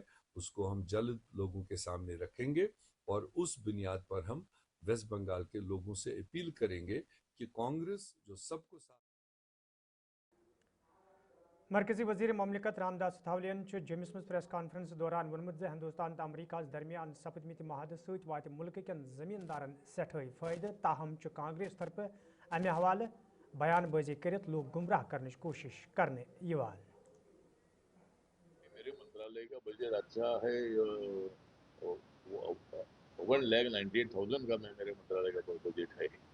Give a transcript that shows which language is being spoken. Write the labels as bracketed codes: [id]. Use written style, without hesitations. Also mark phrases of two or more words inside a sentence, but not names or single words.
[hi] उसको हम जल्द लोगों के सामने रखेंगे और उस बुनियाद पर हम वेस्ट बंगाल के लोगों से अपील करेंगे कि कांग्रेस जो सबको साथ। [ks] मरकजी वजीर ममलिकत रामदास अथावलियन जम्मस मज [en] press conference [ks] दौरान वोनमुत हिंदुस्तान तो अमरीका दरमियान सपदमित महद सत वात मुल्क कन जमींदारन सठई फायदे, ताहम कांग्रेस तरफ अमे हवाले बयानबाजी कर लोग [hi] गुमराह करने की कोशिश करने [ks] यवान। [hi] मेरे मंत्रालय का बजट अच्छा है। 1,98,000 का मेरे मंत्रालय का बजट है।